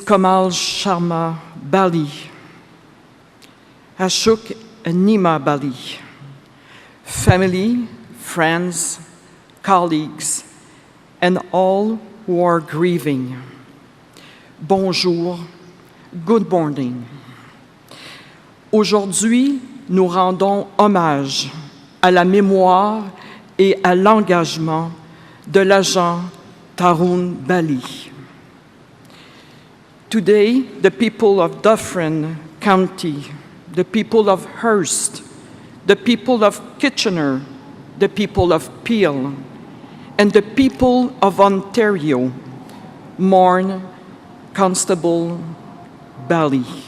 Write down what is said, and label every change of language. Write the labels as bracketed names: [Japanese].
[English] Kamal Sharma Bali, Ashok Nima Bali, family, friends, colleagues, and all who are grieving. [French] Bonjour, [English] good morning. [French] Aujourd'hui, nous rendons hommage à la mémoire et à l'engagement de l'agent Tarun Bali. [English] Today, the people of Dufferin County, the people of Hearst, the people of Kitchener, the people of Peel, and the people of Ontario mourn Constable Bali.